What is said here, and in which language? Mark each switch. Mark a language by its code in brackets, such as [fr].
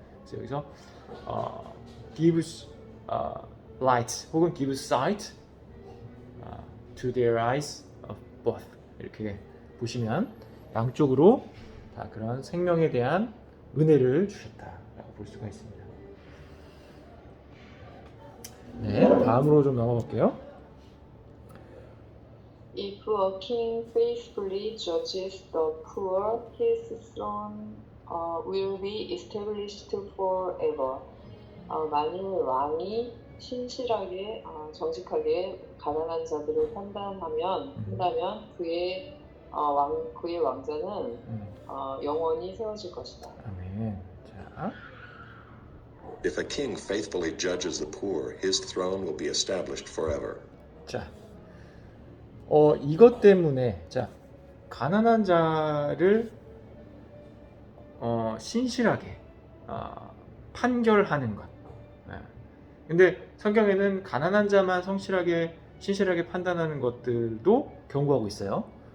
[ko] 그래서 여기서 [en] gives light [ko] 혹은 [en] gives sight to their eyes of both, [ko] 이렇게 보시면 양쪽으로 다 그런 생명에 대한 은혜를 주셨다라고 볼 수가 있습니다. 네, 다음으로 좀 넘어가 볼게요. [en] If a king faithfully judges the poor, his throne will be established forever. [ko] 만일 왕이 신실하게, 정직하게 가난한 자들을 판단한다면 그의 왕자는 영원히 세워질 것이다. 아멘. 자, [en] If a king faithfully judges the poor, his throne will be established forever. [ko] 자, 이것 때문에 가난한 자를 신실하게 판결하는 것. 근데 성경에는 가난한 자만 신실하게 판단하는 것들도 경고하고 있어요.